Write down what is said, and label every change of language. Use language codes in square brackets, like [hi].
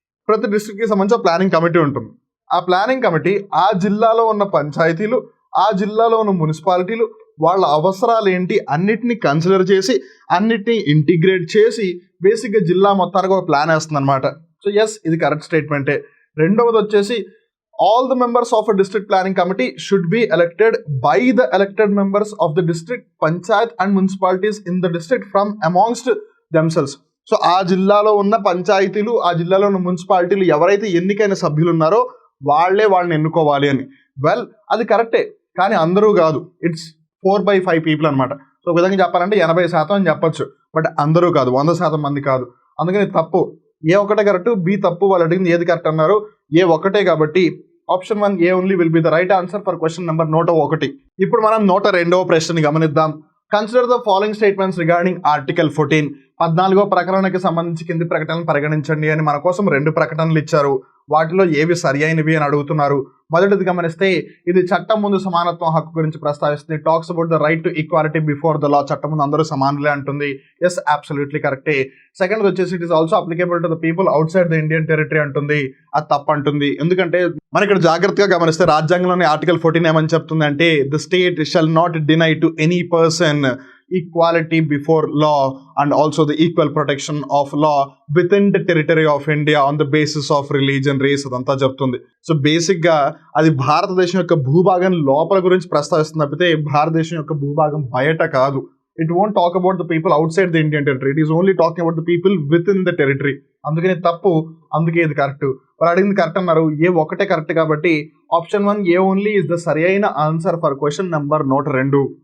[te] ప్రతి డిస్ట్రిక్ట్కి సంబంధించిన planning committee ఉంటుంది. ఆ ప్లానింగ్ కమిటీ ఆ జిల్లాలో ఉన్న పంచాయతీలు, ఆ జిల్లాలో ఉన్న మున్సిపాలిటీలు, వాళ్ళ అవసరాలు ఏంటి అన్నిటిని కన్సిడర్ చేసి అన్నిటినీ ఇంటిగ్రేట్ చేసి బేసిక్గా జిల్లా మొత్తానికి ఒక ప్లాన్ వేస్తుంది అనమాట. సో ఎస్, ఇది కరెక్ట్ స్టేట్మెంటే. రెండవది వచ్చేసి, [en] all the members of a district planning committee should be elected by the elected members of the district, panchayat and municipalities in the district from amongst themselves. [te] So ఆ జిల్లాలో ఉన్న పంచాయతీలు, ఆ జిల్లాలో ఉన్న మున్సిపాలిటీలు ఎవరైతే ఎన్నికైన సభ్యులు ఉన్నారో వాళ్ళని ఎన్నుకోవాలి అని. వెల్, అది కరెక్టే, కానీ అందరూ కాదు. [en] it's 4/5 people [te] అనమాట. సో ఒక విధంగా చెప్పాలంటే 80% అని చెప్పొచ్చు. బట్ అందరూ కాదు, 100% మంది కాదు. అందుకని తప్పు. ఏ ఒకటే కరెక్ట్, బి తప్పు. వాళ్ళు అడిగింది ఏది కరెక్ట్ అన్నారు, ఏ ఒకటే. కాబట్టి option 1 ఏ [en] Only will be the right answer for question number 101. [te] ఇప్పుడు మనం 102వ ప్రశ్నని గమనిద్దాం. [en] Consider the following statements regarding article 14. [te] 14వ ప్రకటనకి సంబంధించి కింది ప్రకటనలు పరిగణించండి అని మన కోసం 2 ప్రకటనలు ఇచ్చారు. వాటిలో ఏవి సరి అయినవి అని అడుగుతున్నారు. మొదటిది గమనిస్తే, ఇది చట్టం ముందు సమానత్వం హక్కు గురించి ప్రస్తావిస్తుంది. [en] Talks about the right to equality before the law. [te] చట్టం ముందు అందరూ సమానులే అంటుంది. [en] yes, [te] అబ్సల్యూట్లీ కరెక్టే. సెకండ్ వచ్చేసి, [en] It is also applicable to the people outside the Indian territory అంటుంది. [te] అది తప్పు అంటుంది. ఎందుకంటే మన ఇక్కడ జాగ్రత్తగా గమనిస్తే రాజ్యాంగంలోని ఆర్టికల్ 14 ఏమని చెప్తుంది అంటే, [en] the state shall not deny to any person equality before law and also the equal protection of law within the territory of India on the basis of religion, race [te] అదంతా చెప్తుంది. సో బేసిక్గా అది భారతదేశం యొక్క భూభాగం లోపల గురించి ప్రస్తావిస్తుంది తప్పితే భారతదేశం యొక్క భూభాగం బయట కాదు. [en] It won't talk about the people outside the Indian territory. It is only talking about the people within the territory. [te] అందుకని తప్పు, అందుకే ఇది కరెక్ట్. వాళ్ళు అడిగింది కరెక్ట్ అన్నారు. ఏ ఒకటే కరెక్ట్ కాబట్టి option 1 ఏ only is the సరి అయిన ఆన్సర్ ఫర్ క్వశ్చన్ నెంబర్ 102.